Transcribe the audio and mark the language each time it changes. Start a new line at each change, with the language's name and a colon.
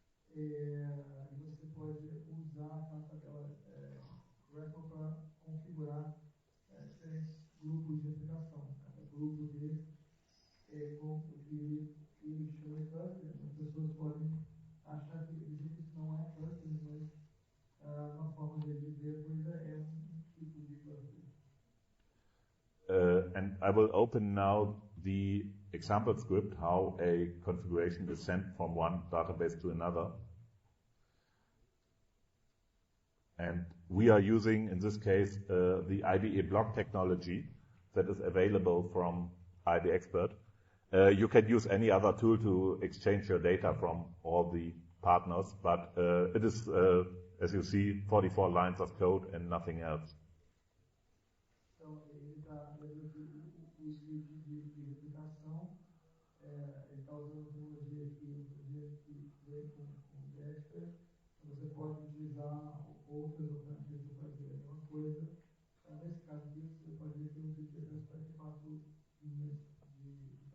Portuguese: Você pode usar a tabela REPL para configurar diferentes grupos de aplicação. Cada grupo desse com o que ele chama de cluster. As pessoas podem achar que isso não é cluster, mas uma forma de dizer a coisa é tipo de cluster.
English: And I will open now the example script, how a configuration is sent from one database to another. And we are using, in this case, the IBA block technology that is available from IB Expert. You can use any other tool to exchange your data from all the partners, but it is, as you see, 44 lines of code and nothing else.
Portuguese: Então, ele está usando o script de replicação, ele está usando a tecnologia que vem com o Expert. Você pode utilizar outras alternativas para fazer a mesma coisa. Nesse caso aqui, você pode ver que o script é 44 linhas de tamanho.